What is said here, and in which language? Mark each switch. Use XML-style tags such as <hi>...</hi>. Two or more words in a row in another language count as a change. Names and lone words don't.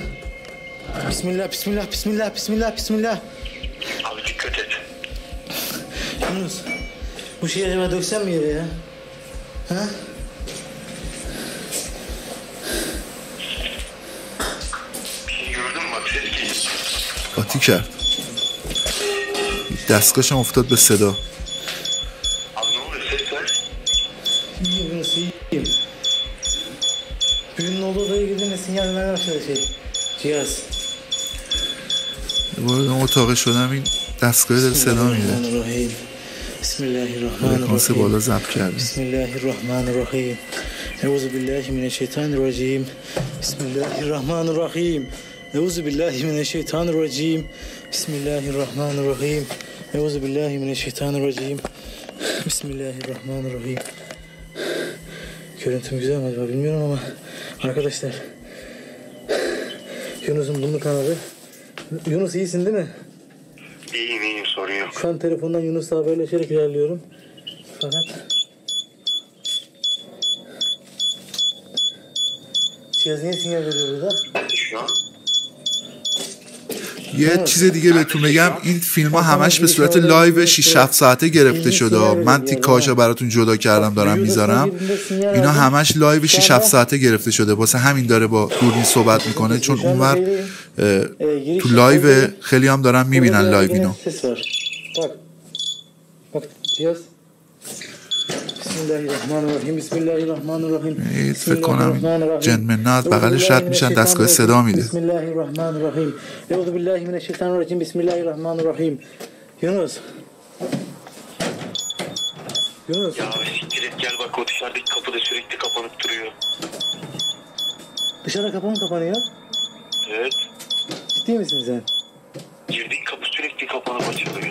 <ar>بسم الله، بسم الله، بسم الله، بسم الله، بسم الله.</ar> <tr>Abi dikkat et. Yunus, bu şeyi acaba döksem mi yere ya? Ha? Bir şey gördün mü? Bak ses geliyor.</tr> <fa>قاطی کرد دستگاهشم افتاد به صدا.</fa> <tr>Abi ne oluyor? Ses ver. İyiyim Yunus, iyiyim. Büyünün olduğu odaya girdiğinde sinyal vermeye başladı cihaz.</tr> <fa>وارد اون اتاق شدم این دستگاه داره صدا میده.</fa> <ar>بسم الله الرحمن الرحيم.</ar> <fa>فرکانس بالا ضبط کردیم.</fa> <ar>بسم الله الرحمن الرحيم. أعوذ بالله من الشيطان الرجيم. بسم الله الرحمن الرحيم. أعوذ بالله من الشيطان الرجيم. بسم الله الرحمن الرحيم. أعوذ بالله من الشيطان الرجيم. بسم الله الرحمن الرحيم.</ar> <tr>Görüntüm güzel mi acaba bilmiyorum ama arkadaşlar Yunus'un burnu kanadı. Yunus iyisin değil mi? İyiyim sorun yok. Şu an telefondan Yunus'la haberleşerek ilerliyorum. Fakat cihaz niye sinyal veriyor burada? Şu an</tr> <fa>یه چیز دیگه بهتون بگم این فیلم ها همش به صورت لایو 6-7 ساعته گرفته شده. من تیکاشو براتون جدا کردم دارم میذارم. اینا همش لایو 6-7 ساعته گرفته شده. واسه همین داره با دوربین صحبت میکنه چون اونور تو لایو خیلی هم دارن میبینن لایو اینو.</fa> <tr>Bak. Bak cihaz.</tr> <ar>بسم الله الرحمن الرحيم. بسم الله الرحمن الرحيم.</ar> <fa>فکر کنم جن منات بغلش رد میشن دستگاه صدا میده.</fa> <ar>بسم الله الرحمن الرحيم. أعوذ بالله من الشيطان الرجيم. بسم الله الرحمن الرحيم.</ar> <tr>Yunus. Yunus. ya siktir et gel bak o dışarıdaki kapı da sürekli kapanıp duruyor. Dışarıda kapı mı kapanıyor? Evet. Ciddi misin sen? Girdiğin kapı sürekli kapanıp açılıyor.</tr>